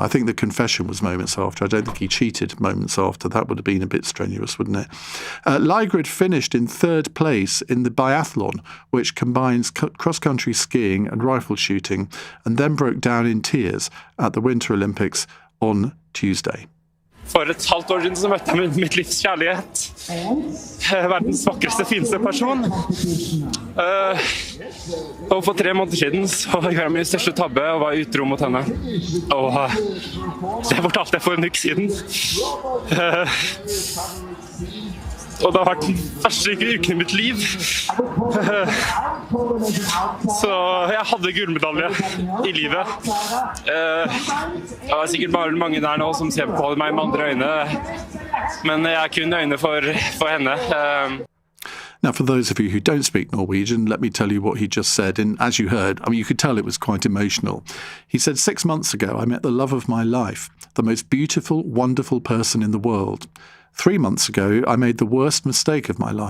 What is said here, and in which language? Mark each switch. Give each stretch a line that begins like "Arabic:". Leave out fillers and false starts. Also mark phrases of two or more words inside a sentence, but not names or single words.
English: I think the confession was moments after. I don't think he cheated moments after. That would have been a bit strenuous, wouldn't it? Laigrid finished in third place in the biathlon, which combines cross-country skiing and rifle shooting, and then broke down in tears at the Winter Olympics on Tuesday.
Norwegian: For et halvt år siden så møtte jeg mitt livs kjærlighet. Verdens vakreste, fineste person. Og for 3 måneder siden så gjorde jeg min største tabbe og var utro mot henne. Og det fortalte jeg for en uke siden. Og det har vært den verste uken i mitt liv. Så jeg hadde gullmedalje i livet. Det var sikkert bare mange der nå som ser på meg med andre øyne. Men jeg har kun øyne for henne.
English: Now, for those of you who don't speak Norwegian, let me tell you what he just said. And as you heard, I mean, you could tell it was quite emotional. He said, 6 months ago, I met the love of my life, the most beautiful, wonderful person in the world. 3 months ago, I made the worst mistake of my life.